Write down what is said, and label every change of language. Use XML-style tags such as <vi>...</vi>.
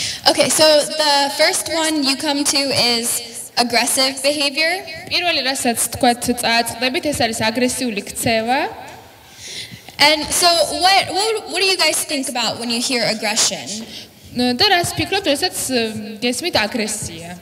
<en>Okay, so the first one you come to is aggressive behavior.</en> <ka>პირველი რასაც თქვათ წააწყდებით, ეს არის აგრესიული ქცევა.</ka> <en>And so what do you guys think about when you hear aggression?</en> <ka>და რას ფიქრობთ, რასაც გესმით აგრესია?</ka>